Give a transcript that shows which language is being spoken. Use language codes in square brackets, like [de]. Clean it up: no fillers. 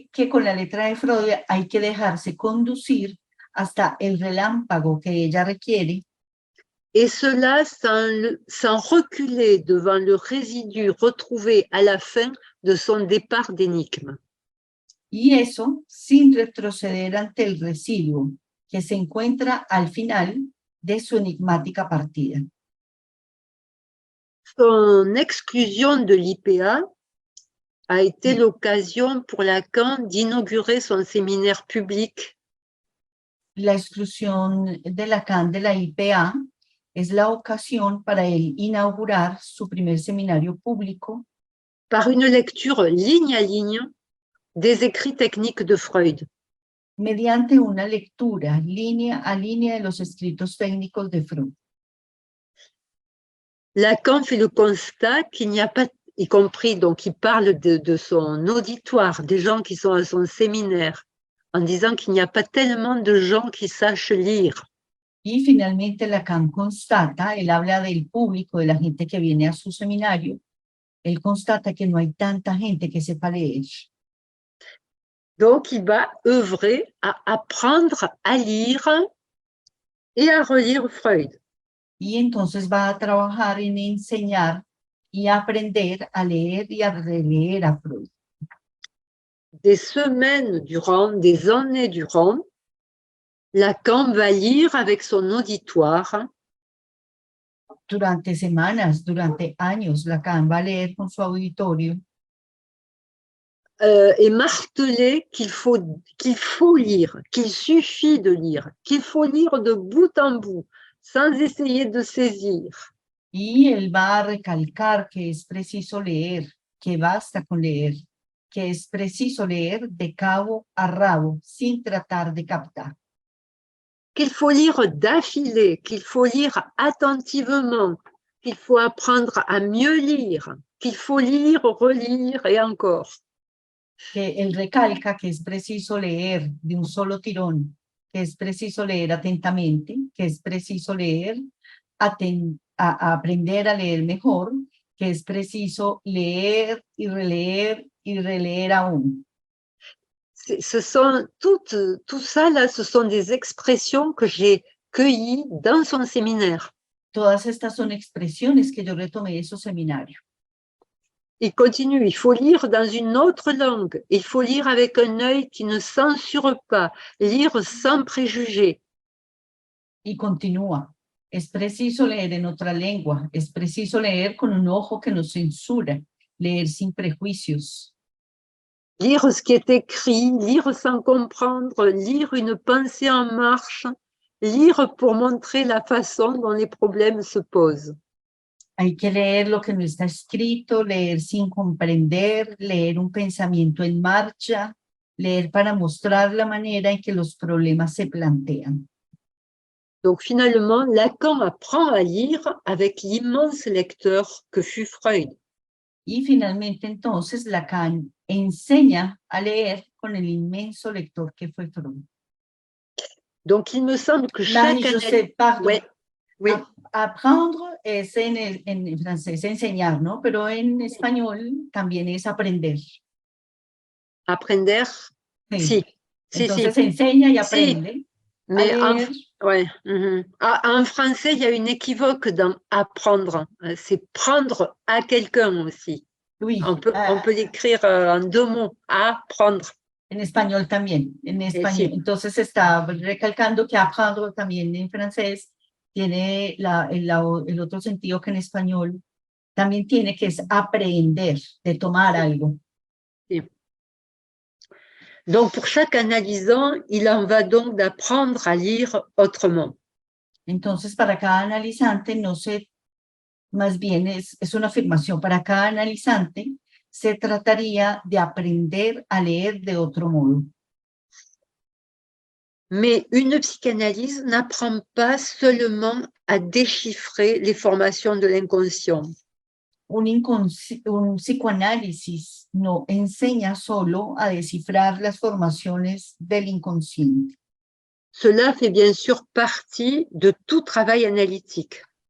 [es] Con la letra de Freud hay que dejarse conducir hasta el relámpago que ella requiere. [fr] Et cela sans reculer devant le résidu retrouvé à la fin de son départ d'énigme. [es] Y eso sin retroceder ante el residuo que se encuentra al final de su enigmática partida. [fr] Son exclusion de l'IPA a été l'occasion pour Lacan d'inaugurer son séminaire public. [es] La exclusión de Lacan de la IPA es la ocasión para él inaugurar su primer seminario público [fr] par une lecture ligne à ligne des écrits techniques de Freud. [es] Mediante una lectura línea a línea de los escritos técnicos de Freud. [fr] Lacan fait le constat qu'il n'y a pas y compris, donc il parle de son auditoire, des gens qui sont à son séminaire, en disant qu'il n'y a pas tellement de gens qui sachent lire. [es] Y finalmente Lacan constata, él habla del público, de la gente que viene a su seminario, él constata que no hay tanta gente que sepa leer. [fr] Donc il va œuvrer à apprendre à lire et à relire Freud. [es] Y entonces va a trabajar en enseñar y aprender a leer y a releer a Freud. [fr] Des semaines durant, des années durant, Lacan va lire avec son auditoire [es] Durante semanas, durante años, Lacan va a leer con su auditorio [fr] et marteler qu'il faut lire, qu'il suffit de lire, qu'il faut lire de bout en bout, sans essayer de saisir. [es] y él va a recalcar que es preciso leer, que basta con leer, que es preciso leer de cabo a rabo, sin tratar de captar. [fr] Qu'il faut lire d'affilée, qu'il faut lire attentivement, qu'il faut apprendre à mieux lire, qu'il faut lire, relire et encore. [es] Que él recalca que es preciso leer de un solo tirón, que es preciso leer atentamente, que es preciso leer, a aprender a leer mejor, que es preciso leer y releer aún. [fr] Ce sont tout ça là, ce sont des expressions que j'ai cueillies dans son séminaire. [es] Todas estas son expresiones que yo retomé de su seminario. [fr] Il continue, il faut lire dans une autre langue, il faut lire avec un œil qui ne censure pas, lire sans préjugés. [es] Y continúa, es preciso leer en otra lengua, es preciso leer con un ojo que no censura, leer sin prejuicios. [fr] Lire ce qui est écrit, lire sans comprendre, lire une pensée en marche, lire pour montrer la façon dont les problèmes se posent. [es] Hay que leer lo que no está escrito, leer sin comprender, leer un pensamiento en marcha, leer para mostrar la manera en que los problemas se plantean. [fr] Donc finalement, Lacan apprend à lire avec l'immense lecteur que fut Freud. [es] Y finalmente entonces Lacan enseña a leer con el inmenso lector que fue Freud. [fr] Donc il me semble que chaque Marie-José, pardon. Ouais, oui. [es] Apprendre es en francés enseñar, ¿no? Pero en español también es aprender. Aprender, si. Entonces enseña y aprende. [fr] Si. Mais ouais. En français, il y a une équivoque dans apprendre. C'est prendre à quelqu'un aussi. Oui. On peut l'écrire en deux mots, apprendre. [es] En español también, en español. Sí. Entonces está recalcando que apprendre también en francés tiene el otro sentido que en español también tiene, que es aprender, de tomar algo. Sí. [fr] Donc, pour chaque analysant, il en va donc d'apprendre à lire autrement. [es] Entonces, para cada analizante, más bien es una afirmación, para cada analizante se trataría de aprender a leer de otro modo. [fr] Mais une psychanalyse n'apprend pas seulement à déchiffrer les formations de l'inconscient. [es] Un psicoanálisis no enseña solo a descifrar las formaciones del inconsciente. [fr] Cela fait bien sûr partie de tout travail analytique.